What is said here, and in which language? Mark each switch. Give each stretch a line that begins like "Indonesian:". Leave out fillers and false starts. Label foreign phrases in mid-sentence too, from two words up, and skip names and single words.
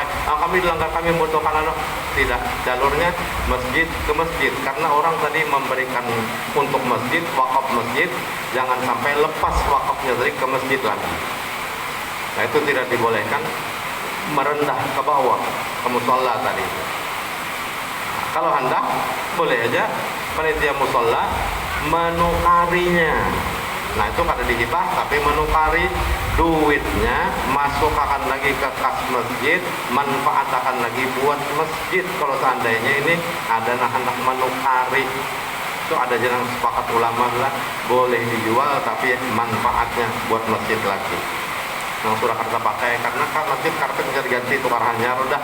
Indonesian: Kami dilanggar, kami membutuhkan tidak. Jalurnya masjid ke masjid, karena orang tadi memberikan untuk masjid, wakaf masjid, jangan sampai lepas wakafnya dari ke masjid lagi. Nah, itu tidak dibolehkan, merendah ke bawah ke musalla tadi. Kalau hendak, boleh aja panitia musalla menukarinya. Nah, itu kada dihibah, tapi menukari duitnya, masukkan lagi ke kas masjid, manfaatkan lagi buat masjid. Kalau seandainya ini ada hendak menukari, itu ada jalan sepakat ulama lah, boleh dijual, tapi manfaatnya buat masjid lagi. Yang sudah kita pakai, karena kan masjid karpet bisa diganti, tukar hanyar udah.